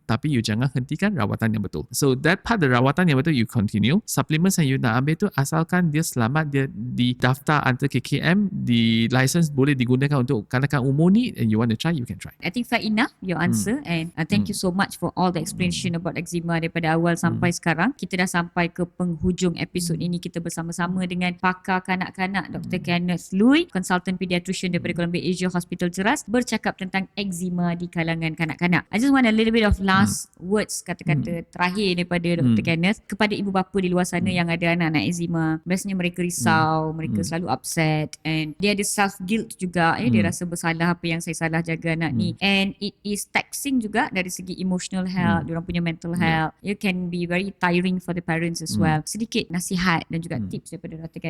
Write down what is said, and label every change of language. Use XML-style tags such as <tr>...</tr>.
<ms>Tapi you jangan hentikan rawatan yang betul.</ms> <en>So that part,</en> <ms>the rawatan yang betul you continue. Supplements yang you nak ambil tu asalkan dia selamat, dia di daftar antara KKM, di license, boleh digunakan untuk kanak-kanak umur ni,</ms> <en>and you want to try, you can try. I think fair enough your answer, and thank you so much for all the explanation about</en> <ms>eczema daripada awal sampai sekarang. Kita dah sampai ke penghujung episod ini. Kita bersama-sama dengan pakar kanak-kanak Dr. Kenneth Looi, konsultan pediatrician daripada Columbia Asia Hospital Cheras, bercakap tentang eczema di kalangan kanak-kanak.</ms> <en>I just want a little bit of last words,</en> <ms>kata-kata terakhir daripada Dr. Kenneth kepada ibu bapa di luar sana yang ada anak-anak eczema. Biasanya mereka risau, mereka selalu upset, and dia ada self guilt juga, dia rasa bersalah, apa yang saya salah jaga anak ni, and</ms> <en>it is taxing</en> <ms>juga dari segi emotional health, diorang punya</ms> <en>mental health. It can be very tiring for the parents as well.</en> <ms>Sedikit nasihat dan juga tips daripada Dr.</ms>